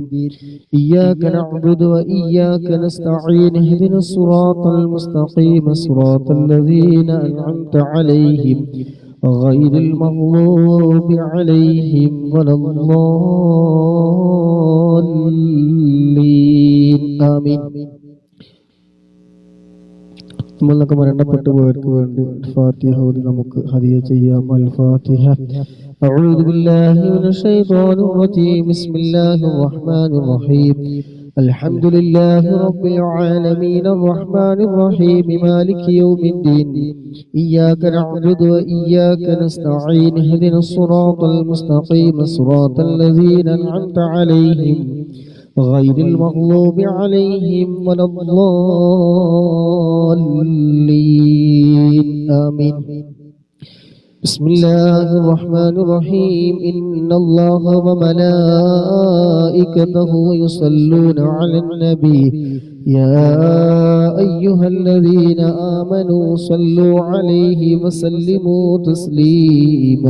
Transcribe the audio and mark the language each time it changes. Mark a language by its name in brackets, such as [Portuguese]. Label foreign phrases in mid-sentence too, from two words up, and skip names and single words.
[Arabic] إياك نعبد وإياك نستعين اهدنا الصراط المستقيم صراط الذين أنعمت عليهم غير المغضوب عليهم ولا الضالين. آمين. [Malayalam] നമ്മളൊക്കെ മരണപ്പെട്ടു പോയവർക്ക് വേണ്ടി ഫാത്തിഹ ഓതി നമുക്ക് ഹദിയ ചെയ്യാം. [Arabic] الفاتحة. أعوذ بالله من الشيطان الرجيم. بسم الله الرحمن الرحيم. الحمد لله رب العالمين الرحمن الرحيم مالك يوم الدين. إياك نعبد وإياك نستعين اهدنا الصراط المستقيم صراط الذين أنعمت عليهم غير المغضوب عليهم ولا الضالين. آمين. بسم الله الرحمن الرحيم. إن الله وملائكته يصلون على النبي يا أيها الذين آمنوا صلوا عليه وسلموا تسليما.